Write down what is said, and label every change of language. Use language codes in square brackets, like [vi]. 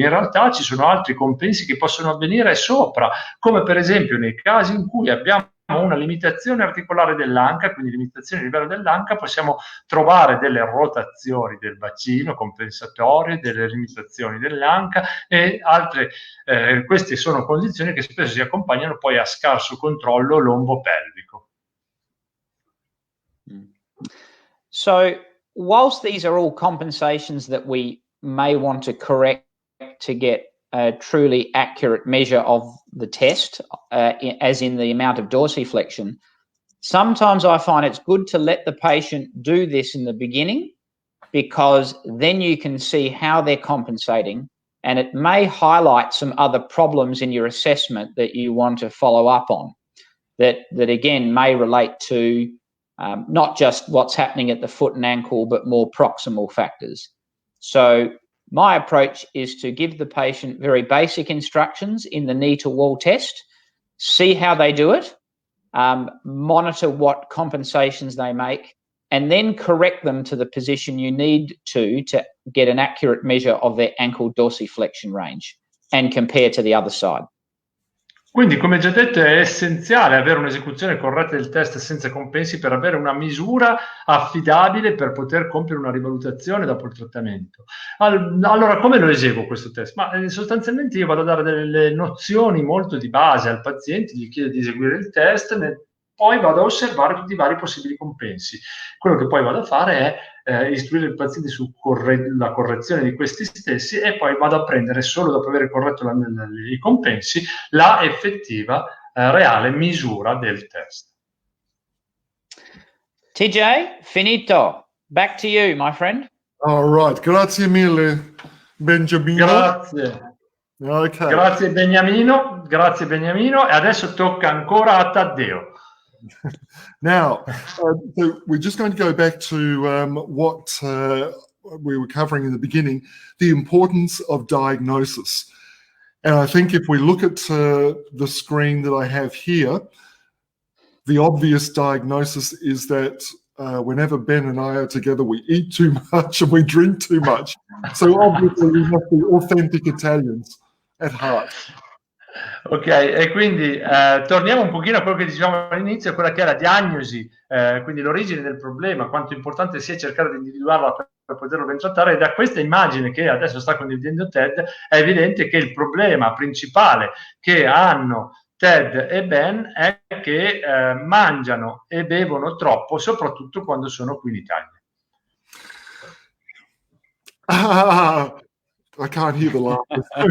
[it] In realtà ci sono altri compensi che possono avvenire sopra, come per esempio nei casi in cui abbiamo una limitazione articolare dell'anca, quindi limitazione a livello dell'anca, possiamo trovare delle rotazioni del bacino compensatorie, delle limitazioni dell'anca e altre. Queste sono condizioni che spesso si accompagnano poi a scarso controllo lombopelvico. [en] So, whilst these are all compensations that we may want to correct to get a truly accurate measure of the test, as in the amount of dorsiflexion, sometimes I find it's good to let the patient do this in the beginning, because then you can see how they're compensating and it may highlight some other problems in your assessment that you want to follow up on, that again may relate to not just what's happening at the foot and ankle, but more proximal factors. So my approach is to give the patient very basic instructions in the knee to wall test, see how they do it, monitor what compensations they make, and then correct them to the position you need to get an accurate measure of their ankle dorsiflexion range and compare to the other side. [it] Quindi, come già detto, è essenziale avere un'esecuzione corretta del test senza compensi per avere una misura affidabile per poter compiere una rivalutazione dopo il trattamento. Allora, come lo eseguo questo test? Ma sostanzialmente io vado a dare delle nozioni molto di base al paziente, gli chiedo di eseguire il test, poi vado a osservare tutti i vari possibili compensi. Quello che poi vado a fare è istruire il paziente sulla correzione di questi stessi e poi vado a prendere, solo dopo aver corretto i compensi, la effettiva reale misura del test. [en] TJ, [it] finito. [en] Back to you, my friend. All right, [it] grazie mille, [en] Beniamino. [it] Grazie. [en] Okay. [it] Grazie Beniamino, e adesso tocca ancora a Taddeo. [en] Now, so we're just going to go back to what we were covering in the beginning, the importance of diagnosis. And I think if we look at the screen that I have here, the obvious diagnosis is that whenever Ben and I are together, we eat too much and we drink too much. So obviously we must be authentic Italians at heart. [it] Ok, e quindi torniamo un pochino a quello che dicevamo all'inizio, quella che è la diagnosi, quindi l'origine del problema, quanto importante sia cercare di individuarla per poterlo ben trattare. E da questa immagine che adesso sta condividendo Ted è evidente che il problema principale che hanno Ted e Ben è che mangiano e bevono troppo, soprattutto quando sono qui in Italia. [en] I can't hear the laughter.